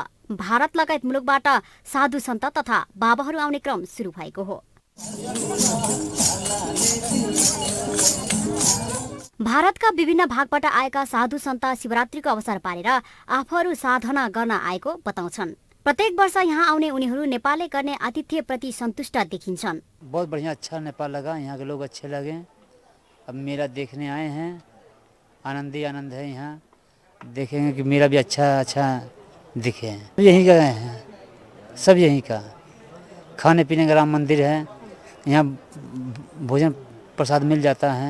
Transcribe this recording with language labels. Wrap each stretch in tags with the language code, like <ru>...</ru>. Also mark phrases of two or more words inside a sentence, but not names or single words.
<ne>भारत लगायत मुलुकबाट साधु सन्त तथा बाबाहरू आउने क्रम सुरु भएको हो। भारतका विभिन्न भागबाट आएका साधु सन्त शिवरात्रिको अवसर पारेर आफूहरू साधना गर्न आएको बताउँछन्। प्रत्येक वर्ष यहाँ आउने उनीहरू नेपालले गर्ने आतिथ्य प्रति सन्तुष्ट देखिन्छन्।</ne> <hi>बहुत बढ़िया, अच्छा नेपाल लगा, यहाँ के लोग अच्छे लगे। अब मेला देखने आए हैं, आनंद ही आनंद है। यहाँ देखेंगे कि मेरा भी अच्छा दिखे हैं। यहीं का हैं, सब यहीं का। खाने पीने का राम मंदिर है, यहाँ भोजन प्रसाद मिल जाता है।</hi>